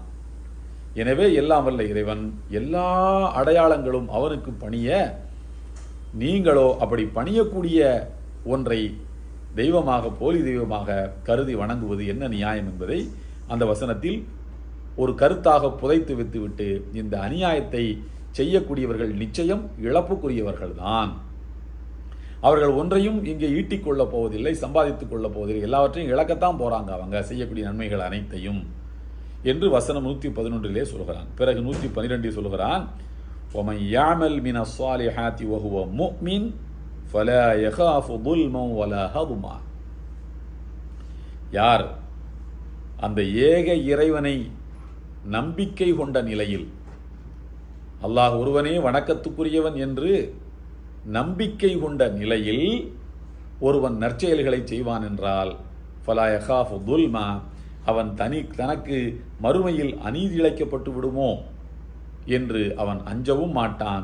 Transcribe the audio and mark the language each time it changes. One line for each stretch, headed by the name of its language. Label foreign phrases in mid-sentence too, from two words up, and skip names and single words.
Tamil: எனவே எல்லாம் வல்ல இறைவன் எல்லா அடையாளங்களும் அவனுக்கு பணிய, நீங்களோ அப்படி பணியக்கூடிய ஒன்றை தெய்வமாக, போலி தெய்வமாக கருதி வணங்குவது என்ன நியாயம் என்பதை அந்த வசனத்தில் ஒரு கருத்தாக புதைத்து வைத்துவிட்டு, இந்த அநியாயத்தை செய்யக்கூடியவர்கள் நிச்சயம் இழப்புக்குரியவர்கள்தான். அவர்கள் ஒன்றையும் இங்கே ஈட்டிக் கொள்ளப் போவதில்லை, சம்பாதித்துக் கொள்ளப் போவதில்லை, எல்லாவற்றையும் இழக்கத்தான் போறாங்க அவங்க செய்யக்கூடிய நன்மைகள் அனைத்தையும் என்று வசனம் 111 சொல்கிறான். பிறகு 112 சொல்கிறான்,
Arabic: وَمَنْ يَعْمَلْ مِنَ الصَّالِحَاتِ وَهُوَ مُؤْمِنٌ فَلَا يَخَافُ ظُلْمًا وَلَا هَضْمًا.
Tamil: யார் அந்த ஏக இறைவனை நம்பிக்கை கொண்ட நிலையில், அல்லாஹ் ஒருவனே வணக்கத்துக்குரியவன் என்று நம்பிக்கை கொண்ட நிலையில் ஒருவன் நற்செயல்களை செய்வான் என்றால்
Arabic: فلا يخاف ظلما,
Tamil: அவன் தனக்கு மறுமையில் அநீதி இழைக்கப்பட்டு விடுமோ என்று அவன் அஞ்சவும் மாட்டான்.